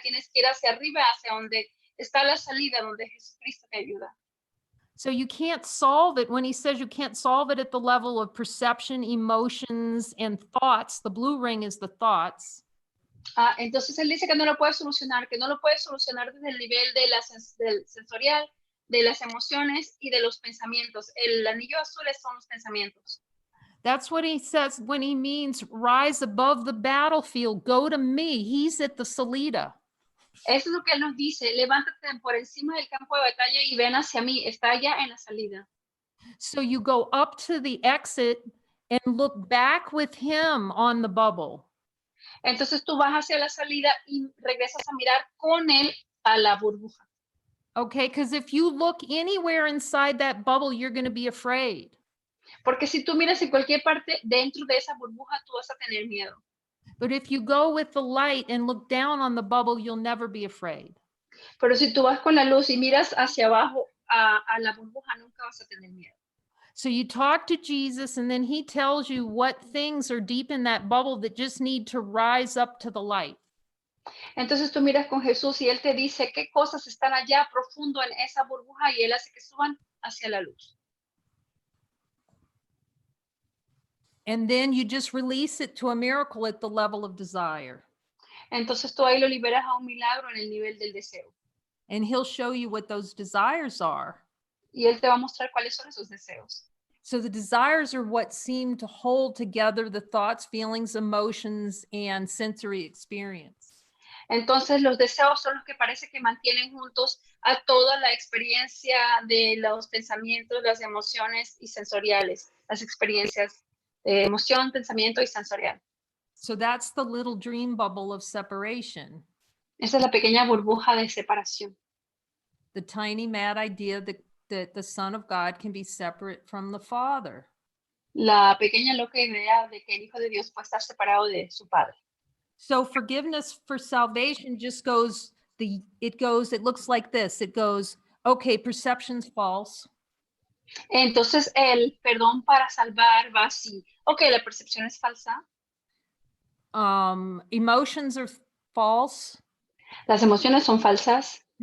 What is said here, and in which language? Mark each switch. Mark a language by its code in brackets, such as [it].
[es] Tienes que ir hacia arriba, hacia donde está la salida, donde Jesucristo te ayuda. [en] So you can't solve it when he says you can't solve it at the level of perception, emotions, and thoughts. The blue ring is the thoughts. [es] Entonces él dice que no lo puedes solucionar, desde el nivel del sensorial, de las emociones y de los pensamientos. El anillo azul son los pensamientos. [en] That's what he says when he means rise above the battlefield. Go to me. He's at the salida. [es] Eso es lo que él nos dice, levántate por encima del campo de batalla y ven hacia mí, está allá en la salida. [en] So you go up to the exit and look back with him on the bubble. [es] Entonces tú vas hacia la salida y regresas a mirar con él a la burbuja. [en] Okay, because if you look anywhere inside that bubble, you're going to be afraid. [es] Porque si tú miras en cualquier parte dentro de esa burbuja, tú vas a tener miedo. [en] But if you go with the light and look down on the bubble, you'll never be afraid. [es] Pero si tú vas con la luz y miras hacia abajo a la burbuja, nunca vas a tener miedo. [en] So you talk to Jesus, and then he tells you what things are deep in that bubble that just need to rise up to the light. [es] Entonces tú miras con Jesús y Él te dice qué cosas están allá profundo en esa burbuja y Él hace que suban hacia la luz. [en] And then you just release it to a miracle at the level of desire. [es] Entonces tú ahí lo liberas a un milagro en el nivel del deseo. [en] And he'll show you what those desires are. [es] Y Él te va a mostrar cuáles son esos deseos. [en] So the desires are what seem to hold together the thoughts, feelings, emotions, and sensory experience. [es] Entonces los deseos son los que parece que mantienen juntos a toda la experiencia de los pensamientos, las emociones y sensoriales, las experiencias de emoción, pensamiento y sensorial. [en] So that's the little dream bubble of separation. [es] Esa es la pequeña burbuja de separación. [en] The tiny mad idea that the Son of God can be separate from the Father. [es] La pequeña loca idea de que el Hijo de Dios puede estar separado de su Padre. [en] So forgiveness for salvation just goes, it looks like this. It goes, okay, perception's false. [es] Entonces el perdón para salvar va así. Ok, la percepción es falsa. [en] Emotions are false. [es] Las emociones son falsas.